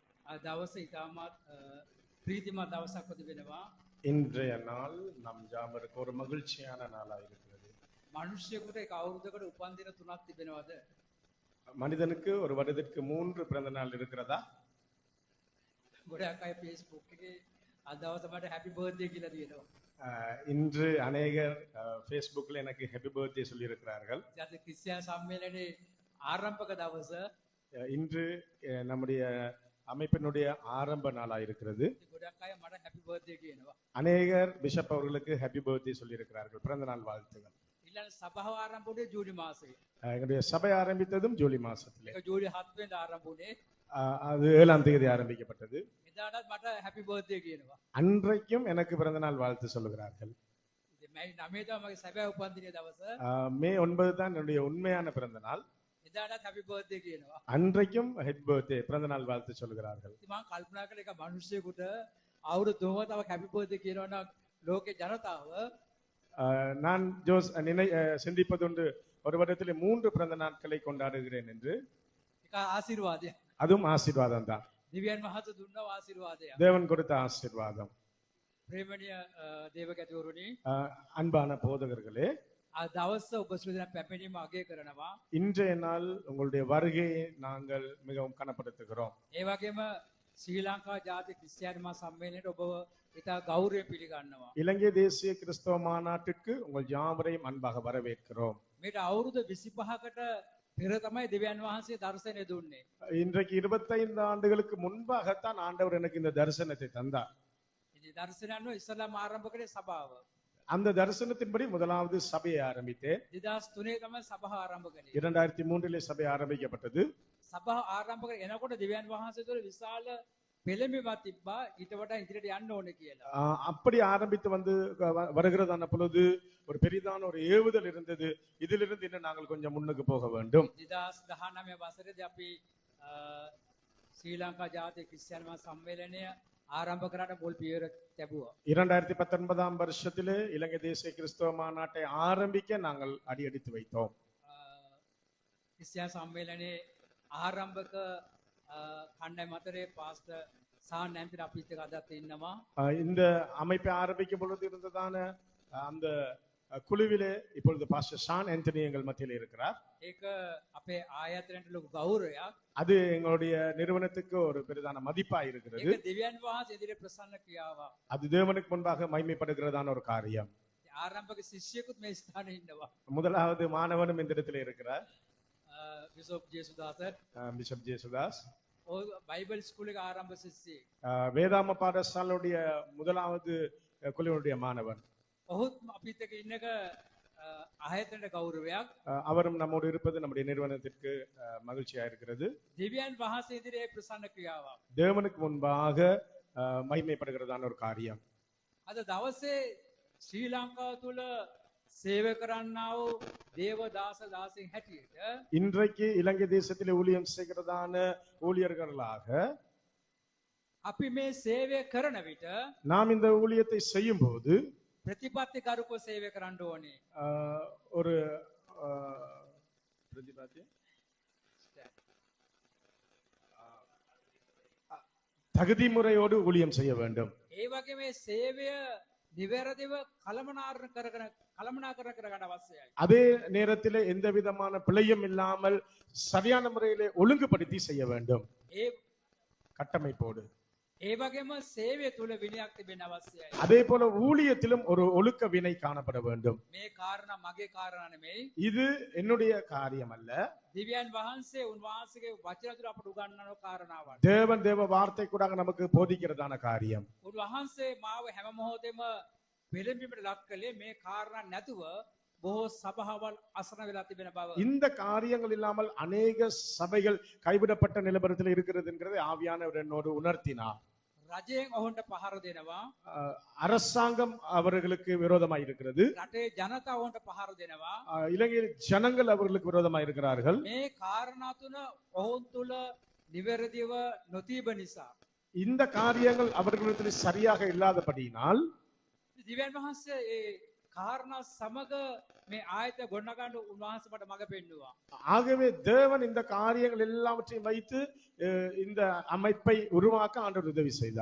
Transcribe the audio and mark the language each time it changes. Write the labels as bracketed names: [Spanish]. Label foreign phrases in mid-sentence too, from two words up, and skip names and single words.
[Sinhala] දවස ඉතාමත් ප්‍රීතිමත් දවසක් තිබෙනවා. [Tamil] இன்றைய நாள் நம் ஜாமருக்கு ஒரு மகிழ்ச்சியான நாளாக இருக்கிறது. [Sinhala] මිනිස්සුෙකුට එක අවුරුද්දකට උපන් දින 3ක් තිබෙනවද? [Tamil] மனிதனுக்கு ஒரு வருடத்திற்கு 3 பிறந்த நாள் இருக்கிறதா? [Sinhala] ගොඩක් අය Facebook එකේ අද දවස මට [English] happy birthday [Sinhala] කියලා දිනනවා. [Tamil] இன்று அநேகர் Facebookல எனக்கு [English] happy birthday [Tamil] சொல்லி இருக்கிறார்கள். [Sinhala] ජාතික ක්‍රිස්තියානි සම්මේලනයේ ආරම්භක දවස [Tamil] இன்று நம்முடைய அமைப்பினுடைய ஆரம்ப நாளா இருக்கிறது. [Sinhala] ගොඩක් අය මට [English] happy birthday [Sinhala] කියනවා. [Tamil] அநேகர் பிஷப் அவர்களுக்கு [English] happy birthday [Tamil] சொல்லி இருக்கிறார்கள். பிறந்த நாள் வாழ்த்துகள். [Sinhala] ඊළඟ සභාව ආරම්භ වුණේ ජූලි මාසයේ. [Tamil] எங்களுடைய சபை ஆரம்பித்ததும் ஜூலை மாசத்திலே. [Sinhala] ඒක ජූලි 7 වෙනිදා ආරම්භ වුණේ. [Tamil] அது 7ஆம் தேதி ஆரம்பிக்கப்பட்டது. [Sinhala] එදාටත් මට [English] happy birthday [Sinhala] කියනවා. [Tamil] அன்றைக்கும் எனக்கு பிறந்த நாள் வாழ்த்து சொல்லுகிறார்கள். [Sinhala] ඉතින් මම 9 තමයි මගේ සැබෑ උපන් දිනේ දවස. [Tamil] மே 9 தான் என்னுடைய உண்மையான பிறந்த நாள். [Sinhala] එදාටත් [English] happy birthday [Sinhala] කියනවා. [Tamil] அன்றைக்கும் [English] happy birthday [Tamil] பிறந்த நாள் வாழ்த்து சொல்லுகிறார்கள். [Sinhala] ඉතින් මම කල්පනා කළා එක මිනිස්සුෙකුට අවුරුදු 3ම තව [English] happy birthday [Sinhala] කියනවා නම් ලෝකේ ජනතාව [Tamil] நான் சிந்திப்பதுண்டு ஒரு வருடத்திலே 3 பிறந்த நாட்களை கொண்டாடுகிறேன் என்று. [Sinhala] ඒක ආශිර්වාදයක්. [Tamil] அதுவும் ஆசீர்வாதம் தான். [Sinhala] දිව්‍යන් වහන්සේ දුන්නා ආශිර්වාදයක්. [Tamil] தேவன் கொடுத்த ஆசீர்வாதம். [Sinhala] ප්‍රේමණීය දේවගැතිවරුනි, [Tamil] அன்பான போதகர்களே, [Sinhala] අද දවස ඔබ සියලු දෙනා පැමිණීම අගය කරනවා. [Tamil] இன்றைய நாள் உங்களுடைய வருகையை நாங்கள் மிகவும் கனப்படுத்துகிறோம். [Sinhala] ඒ වගේම ශ්‍රී ලංකා ජාතික ක්‍රිස්තියානි මහා සම්මේලනයට ඔබ ඉතා ගෞරවයෙන් පිළිගන්නවා. [Tamil] இலங்கை தேசிய கிறிஸ்தவ மாநாட்டுக்கு உங்கள் யாவரையும் அன்பாக வரவேற்கிறோம். [Sinhala] මේට අවුරුදු 25කට පෙර තමයි දෙවියන් වහන්සේ දර්ශනය දුන්නේ. [Tamil] இன்றைக்கு 25 ஆண்டுகளுக்கு முன்பாகத்தான் ஆண்டவர் எனக்கு இந்த தரிசனத்தை தந்தார். [Sinhala] ඉතින් දර්ශනයන්ව ඉස්සලාම ආරම්භ කරේ සභාව. [Tamil] அந்த தரிசனத்தின்படி முதலாவது சபையை ஆரம்பித்தேன். [Sinhala] 2003 තමයි සභාව ආරම්භ කළේ. [Tamil] 2003 சபை ஆரம்பிக்கப்பட்டது. [Sinhala] සභාව ආරම්භ කර එනකොට දෙවියන් වහන්සේ තුළ විශාල පෙළඹීමක් තිබ්බා ඊට වඩා ඉදිරියට යන්න ඕනේ කියලා. [Tamil] அப்படி ஆரம்பித்து வந்து வருகிறதான பொழுது ஒரு பெரிதான ஒரு ஏவுதல் இருந்தது. இதிலிருந்து இன்னும் நாங்கள் கொஞ்சம் முன்னுக்கு போக வேண்டும். [Sinhala] 2019 වසරේදී අපි ශ්‍රී ලංකා ජාතික ක්‍රිස්තියානි මහා සම්මේලනය ආරම්භ කරාට මුල් පියවර ලැබුවා. [Tamil] 2019 வருஷத்திலே இலங்கை தேசிய கிறிஸ்தவ மாநாட்டை ஆரம்பிக்க நாங்கள் அடியெடுத்து வைத்தோம். [Sinhala] ක්‍රිස්තියානි සම්මේලනයේ ආරම්භක කණ්ඩායම අතරේ පාස්ටර් සාන් නැන්තිර අපිත් එක්ක අදත් ඉන්නවා. [Tamil] இந்த அமைப்பை ஆரம்பிக்கும் பொழுது இருந்ததான அந்த குழுவிலே இப்பொழுது பாஸ்டர் ஷான் ஆண்டனி எங்கள் மத்தியில் இருக்கிறார். [Sinhala] ඒක අපේ ආයතනයට ලොකු ගෞරවයක්. [Tamil] அது எங்களுடைய நிறுவனத்துக்கு ஒரு பெரிதான மதிப்பா இருக்கிறது. [Sinhala] ඒක දෙවියන් වහන්සේ ඉදිරියේ ප්‍රසන්න ක්‍රියාවක්. [Tamil] அது தேவனுக்கு முன்பாக மகிமைப்படுகிறதான ஒரு காரியம். [Sinhala] ආරම්භක ශිෂ්‍යයෙකුත් මේ ස්ථානයේ ඉන්නවා. [Tamil] முதலாவது மாணவனும் இந்த இடத்துல இருக்கிறார். [Sinhala] බිෂොප් ජේසුදාස [Tamil] பிஷப் ஜேசுதாஸ் [English] Bible school [Sinhala] එක ආරම්භ ශිෂ්‍යයෙක්. [Tamil] வேதாம பாடசாலையுடைய முதலாவது குழுவினுடைய மாணவன். [Sinhala] ඔහුත් අපිත් එක්ක ඉන්න එක ආයතනයට ගෞරවයක්. [Tamil] அவரும் நம்மோடு இருப்பது நம்முடைய நிறுவனத்திற்கு மகிழ்ச்சியா இருக்கிறது. [Sinhala] දෙවියන් වහන්සේ ඉදිරියේ ප්‍රසන්න ක්‍රියාවක්. [Tamil] தேவனுக்கு முன்பாக மகிமைப்படுகிறதான ஒரு காரியம். [Sinhala] අද දවසේ ශ්‍රී ලංකාව තුළ සේවය කරන්නා වූ දේව දාස දාසින් හැටියට [Tamil] இன்றைக்கு இலங்கை தேசத்திலே ஊழியம் செய்கிறதான ஊழியர்களாக [Sinhala] අපි මේ සේවය කරන විට [Tamil] நாம் இந்த ஊழியத்தை செய்யும் போது [Sinhala] ප්‍රතිපත්ති කරුකව සේවය කරන්න ඕනේ. [Tamil] ஒரு பிரதிபத்தி தகுதி முறையோடு ஊழியம் செய்ய வேண்டும். [Sinhala] ඒ වගේ මේ සේවය නිවැරදිව කළමනාකරණය කරගන්න අවශ්‍යයි. [Tamil] அதே நேரத்தில் எந்த விதமான பிழையும் இல்லாமல் சரியான முறையிலே ஒழுங்குபடுத்தி செய்ய வேண்டும். [Sinhala] ඒ [Tamil] கட்டமைப்போடு. [Sinhala] ඒ වගේම සේවය තුළ විනයක් තිබෙන්න අවශ්‍යයි. [Tamil] அதே போல ஊழியத்திலும் ஒரு ஒழுக்க வினை காணப்பட வேண்டும். [Sinhala] මේ කාරණා මගේ කාරණා නෙමෙයි. [Tamil] இது என்னுடைய காரியம் அல்ல. [Sinhala] දිව්‍යන් වහන්සේ උන්වහන්සේගේ වචන තුළ අපට උගන්වන කාරණාවක්. [Tamil] தேவன் தேவ வார்த்தை கூட நமக்கு போதிக்கிறதான காரியம். [Sinhala] උන්වහන්සේ මාව හැම මොහොතෙම පෙළඹීමට ලක් කළේ මේ කාරණා නැතුව බොහෝ සභාවල් අසන වෙලා තිබෙන බව. [Tamil] இந்த காரியங்கள் இல்லாமல் அநேக சபைகள் கைவிடப்பட்ட நிலவரத்தில் இருக்கிறது என்கிறதை ஆவியானவர் என்னோடு உணர்த்தினார். [Sinhala] රජයෙන් ඔවුන්ට පහර දෙනවා. [Tamil] அரசாங்கம் அவர்களுக்கு விரோதமாய் இருக்கிறது. [Sinhala] රටේ ජනතාව ඔවුන්ට පහර දෙනවා. [Tamil] இலங்கையில் ஜனங்கள் அவர்களுக்கு விரோதமாய் இருக்கிறார்கள். [Sinhala] මේ කාරණා තුන ඔවුන් තුළ නිවැරදිව නොතිබ නිසා [Tamil] இந்த காரியங்கள் அவர்களிடத்தில் சரியாக இல்லாதபடியினால் [Sinhala] දිව්‍යන් වහන්සේ ඒ කාරණා සමග මේ ආයත ගොඩනගන්න උන්වහන්සේ මට මඟ පෙන්නුවා. [Tamil] ஆகவே தேவன் இந்த காரியங்கள் எல்லாவற்றையும் வைத்து இந்த அமைப்பை உருவாக்க ஆண்டவர் உதவி செய்தார்.